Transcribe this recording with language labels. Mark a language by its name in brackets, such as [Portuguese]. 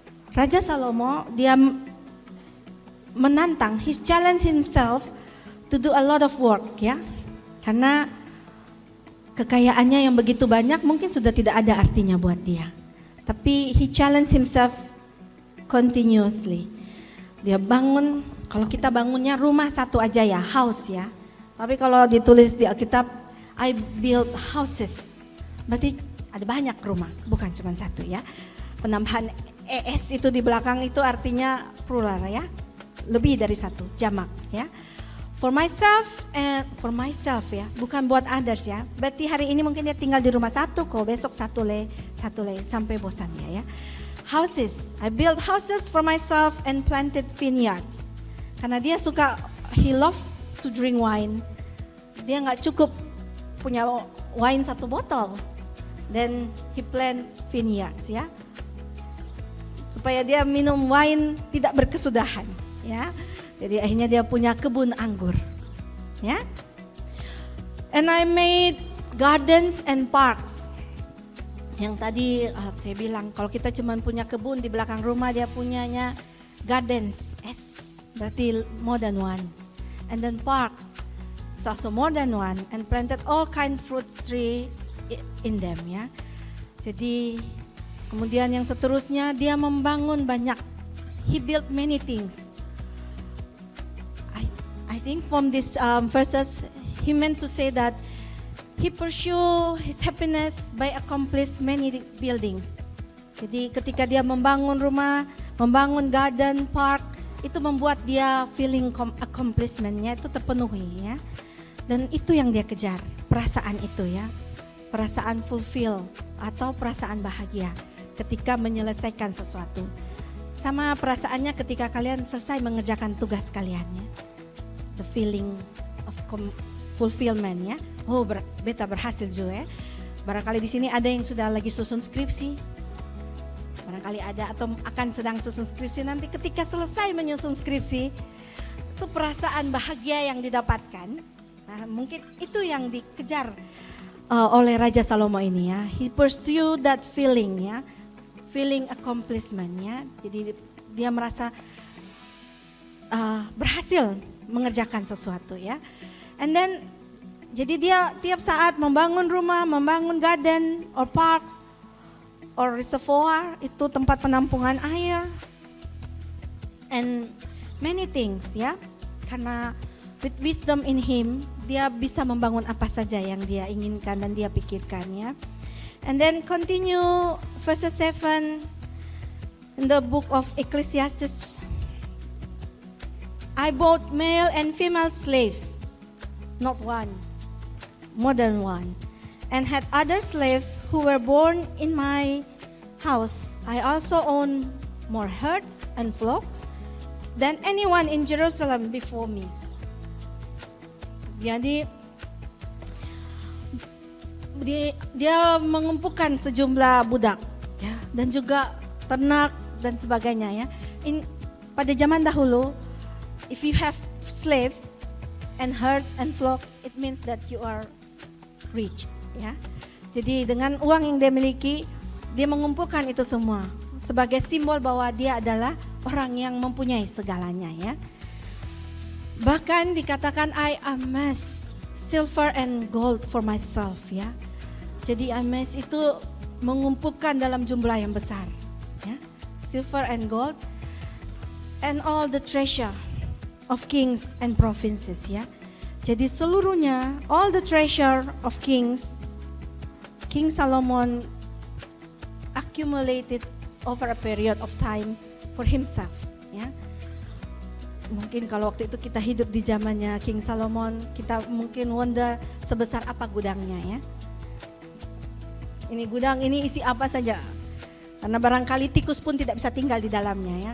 [Indonesian] Raja Salomo dia menantang, [English] he challenge himself to do a lot of work, [Indonesian] ya. Karena kekayaannya yang begitu banyak mungkin sudah tidak ada artinya buat dia. Tapi [English] he challenge himself continuously. [Indonesian] Dia bangun, kalau kita bangunnya rumah satu aja ya, house ya. Tapi kalau ditulis di Alkitab, [English] I build houses. [Indonesian] Berarti ada banyak rumah, bukan cuma satu ya. Penambahan ES itu di belakang itu artinya plural ya. Lebih dari satu, jamak ya. [English] For myself [Indonesian] ya, bukan buat others ya. Berarti hari ini mungkin dia tinggal di rumah satu, kok besok satu le sampai bosan ya. [English] Houses, I built houses for myself and planted vineyards. [Indonesian] Karena dia suka, [English] he loves to drink wine. [Indonesian] Dia nggak cukup punya wine 1 botol. [English] Then he plant vineyards ya. [Indonesian] Supaya dia minum wine tidak berkesudahan ya. Jadi akhirnya dia punya kebun anggur. Ya. [English] And I made gardens and parks. [Indonesian] Yang tadi saya bilang kalau kita cuma punya kebun di belakang rumah, dia punyanya gardens. Berarti [English] more than one. And then parks, it's also more than one. And planted all kind fruit tree in them ya. [Indonesian] Jadi kemudian yang seterusnya dia membangun banyak. [English] He built many things. I think from this verses he meant to say that he pursue his happiness by accomplish many buildings. [Indonesian] Jadi ketika dia membangun rumah, membangun garden, park, itu membuat dia feeling accomplishment-nya itu terpenuhi ya. Dan itu yang dia kejar, perasaan itu ya. Perasaan fulfill atau perasaan bahagia ketika menyelesaikan sesuatu. Sama perasaannya ketika kalian selesai mengerjakan tugas kalian ya. [English] The feeling of fulfillment [Indonesian] ya. Oh, beta berhasil juga ya. Barangkali di sini ada yang sudah lagi susun skripsi. Barangkali ada atau akan sedang susun skripsi. Nanti ketika selesai menyusun skripsi, itu perasaan bahagia yang didapatkan. Nah, mungkin itu yang dikejar oleh Raja Salomo ini ya. [English] He pursue that feeling ya. [Indonesian] Feeling accomplishment ya. Jadi dia merasa berhasil mengerjakan sesuatu ya. [English] And then [Indonesian] jadi dia tiap saat membangun rumah, membangun garden or parks or reservoir, itu tempat penampungan air. [English] And many things [Indonesian] ya. Karena [English] with wisdom in him, [Indonesian] dia bisa membangun apa saja yang dia inginkan dan dia pikirkan ya. [English] And then continue verse 7 in the book of Ecclesiastes. I bought male and female slaves, not one, more than one, and had other slaves who were born in my house. I also own more herds and flocks than anyone in Jerusalem before me. [Indonesian] Jadi dia mengumpulkan sejumlah budak ya, dan juga ternak dan sebagainya ya. Pada zaman dahulu, [English] if you have slaves and herds and flocks, it means that you are rich ya. [Indonesian] Jadi dengan uang yang dia miliki, dia mengumpulkan itu semua sebagai simbol bahwa dia adalah orang yang mempunyai segalanya ya. Bahkan dikatakan [English] I amass silver and gold for myself [Indonesian] ya. Jadi amass itu mengumpulkan dalam jumlah yang besar ya. [English] Silver and gold and all the treasure of kings and provinces ya. [Indonesian] Jadi seluruhnya [English] all the treasure of kings, King Solomon accumulated over a period of time for himself ya. [Indonesian] Mungkin kalau waktu itu kita hidup di zamannya King Solomon, kita mungkin wonder sebesar apa gudangnya ya. Ini gudang ini isi apa saja. Karena barangkali tikus pun tidak bisa tinggal di dalamnya ya.